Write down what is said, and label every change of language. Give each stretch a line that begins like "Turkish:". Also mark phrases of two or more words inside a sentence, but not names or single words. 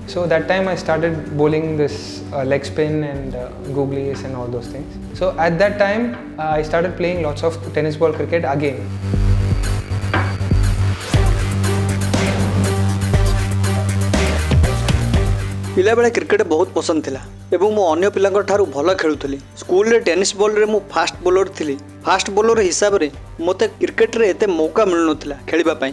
English: So that time I started bowling this leg spin and googlies and all those things. So at that time I started playing lots of tennis ball cricket again.
Odia: ପିଲା ବେଳେ କ୍ରିକେଟ ବହୁତ ପସନ୍ଦ ଥିଲା ଏବଂ ମୋ ଅନ୍ୟ ପିଲାଙ୍କ ଠାରୁ ଭଲ ଖେଳୁଥିଲି। ସ୍କୁଲ ରେ
English: tennis ball
Odia: ରେ ମୋ
English: fast bowler
Odia: ଥିଲି।
English: fast bowler
Odia: ହିସାବ ରେ ମତେ କ୍ରିକେଟ ରେ ଏତେ ମୌକା ମିଳୁ ନଥିଲା ଖେଳିବା ପାଇଁ।